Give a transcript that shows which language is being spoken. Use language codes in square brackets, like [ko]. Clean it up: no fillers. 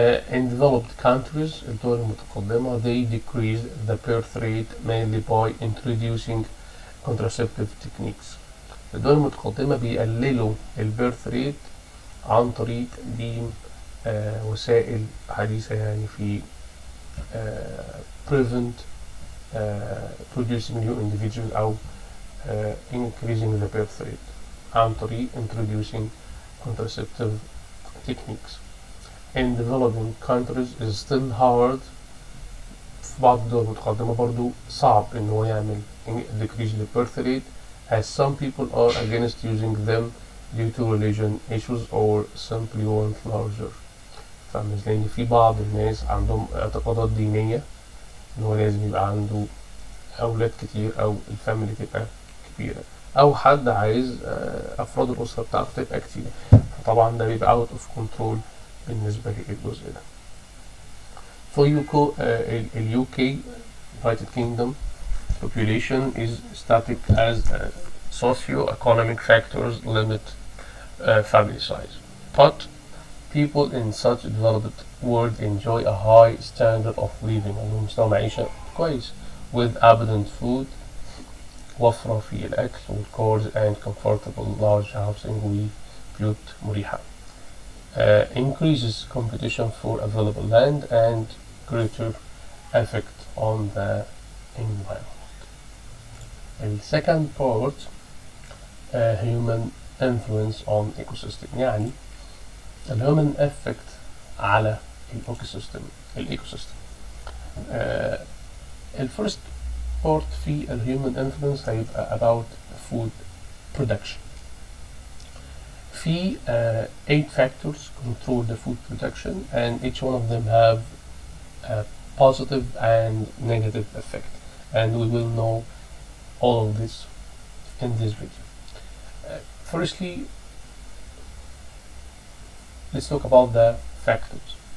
[en] In developed countries [ar] الدول المتقدمة [en] they decrease the birth rate mainly by introducing contraceptive techniques. [ar] الدول المتقدمة بيقللوا البيرث ريت عن طريق تقديم وسائل حديثة يعني في [en] prevent producing new individual [ar] أو [en] increasing the birth rate [ar] عن طريق [en] introducing contraceptive techniques. In developing countries is still hard. [ar] في بعض الدول المتقدمة برضو صعب إن هو يعمل [en] decrease the birth rate as some people are against using them due to religion issues or simply want larger families. [ar] لأن في بعض الناس عندهم اعتقادات دينية إن هو لازم يبقى عنده أولاد كتير أو الفاميلي تبقى كبيرة أو حد عايز أفراد الأسرة بتاعته تبقى كتير. فطبعا ده بيبقى [en] out of control [ar] بالنسبة للجزء ده. [en] For UK United Kingdom population is static as socio-economic factors limit family size. But people in such developed world enjoy a high standard of living [ar] عندهم مستوى معيشة كويس [en] with abundant food [ar] وفرة في الأكل [en] والcars and comfortable large housing [ar] وبيوت مريحة. [en] Increases competition for available land and greater effect on the environment. The second part human influence on ecosystem [ar] يعني الهيومن effect على الايكوسيستم. [en] الفيرست بارت في الهيومن انفلونس هيبقى about food production. في 8 factors control the food production and each one of them have a positive and negative effect, and we will know all of this in this video. Firstly, let's talk about the factors.